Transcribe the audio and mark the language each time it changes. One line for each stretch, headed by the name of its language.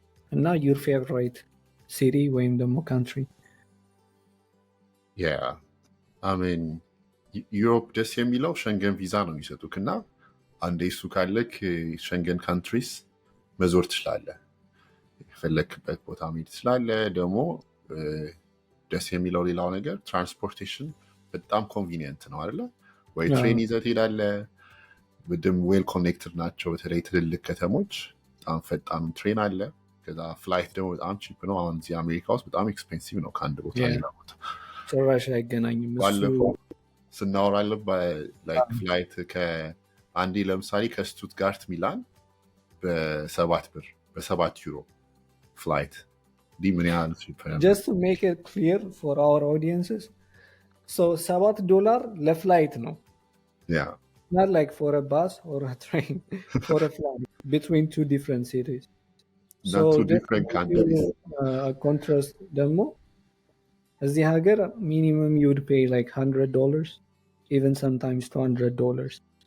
English: And now your favorite city
Amharic: ወይም ደግሞ
English: country? Yeah, I mean
Amharic: ዩሮፕ ደስ የሚለው ሸንገን ቪዛ ነው የሚሰጡክ እና አንዴ እሱ ካለክ ሸንገን ካንትሪስ መዞር ትችላለህ፣ የፈለክበት ቦታ መሄድ ትችላለህ። ደግሞ ደስ የሚለው ሌላው ነገር ትራንስፖርቴሽን በጣም ኮንቪኒየንት ነው አይደለ? ወይ ትሬን ይዘህ ትሄዳለህ፣ በደም ዌል ኮኔክትድ ናቸው። በተለይ ትልልቅ ከተሞች በጣም ፈጣን ትሬን አለ። ከዛ ፍላይት ደግሞ በጣም ቺፕ ነው። አሁን እዚህ አሜሪካ ውስጥ በጣም ኤክስፔንሲቭ ነው ከአንድ ቦታ ሌላ ቦታ። ጭራሽ አይገናኝም። ባለፈው ስናወራለን ፍላይት ከአንዴ ለምሳሌ ከስቱትጋርት ሚላን በ7 ዩሮ ፍላይት ምን ያህል
English: just to make it clear for our audiences, so $7
Amharic: ለፍላይት ነው።
English: not like for a bus or a train, for a flight between 2 different cities. So two different countries. Contrast
Amharic: ደግሞ እዚህ ሀገር
English: minimum you would pay like $100, even sometimes $200.